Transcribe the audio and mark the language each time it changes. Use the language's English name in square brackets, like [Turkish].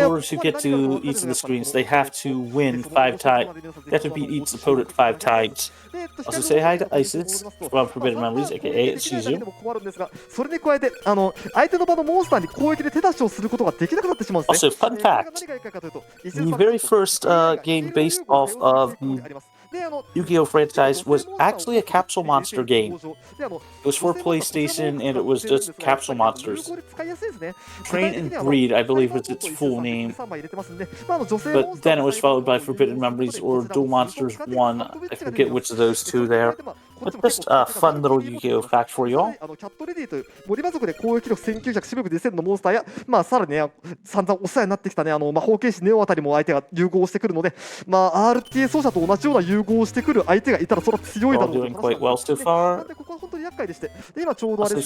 [English] In order to get to each of the screens, they have to win 5 times. They have to beat each opponent 5 times. Also say hi to Isis from Forbidden Memories, aka Shizu. [Japanese] それに加えて相手の場のモンスターに攻撃で手出しをすることができなくなってしまうんですね。 [English] Also, fun fact: the very first game based off of the Yu-Gi-Oh! Franchise was actually a capsule monster game. It was for PlayStation, and it was just capsule monsters. Train and Breed, I believe, was its full name. But then it was followed by Forbidden Memories or Duel Monsters 1. I forget which of those two there. But just a fun little Yu-Gi-Oh! fact for y'all. [Japanese] キャットレディという森魔族で攻撃力1900、視力2000のモンスターや、さらにね、散々お世話になってきたね、魔法剣士ネオあたりも相手が融合してくるので、RTA 奏者と同じような融合してくる相手がいたら、それは強いだろうと。 [English] Doing quite well so far. [Japanese] ここは本当に厄介でして、今ちょうどあれです